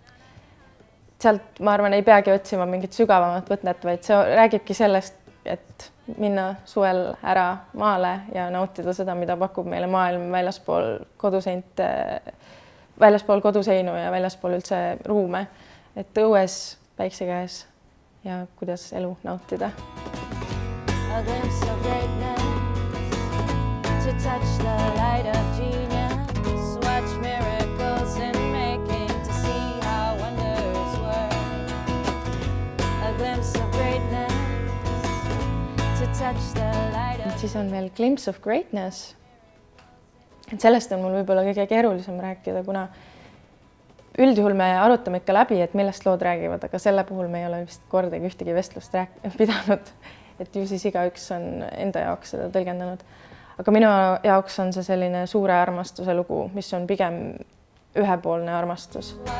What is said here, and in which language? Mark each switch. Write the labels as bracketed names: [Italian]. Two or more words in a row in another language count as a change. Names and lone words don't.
[Estonian] Sealt, ma arvan, ei peagi otsima mingit sügavamat võtnet, vaid see räägibki sellest, et minna suvel ära maale ja nautida seda, mida pakub meile maailm väljaspool koduseinu ja väljaspool üldse ruume. Et õues, päikse käes ja kuidas elu nautida. [English] A glimpse of greatness, to touch the light of genius, watch miracles in making, to see how wonders work. A glimpse of greatness, to touch the light of... [Estonian] Siis on veel glimpse of greatness. Et sellest on mul võib-olla kõige keerulisem rääkida, kuna üldjuhul me arutame ikka läbi, et millest lood räägivad, aga selle puhul me ei ole vist kordagi ühtegi vestlust pidanud, et ju siis igaüks on enda jaoks seda tõlgendanud. Aga minu jaoks on see selline suure armastuse lugu, mis on pigem ühepoolne armastus.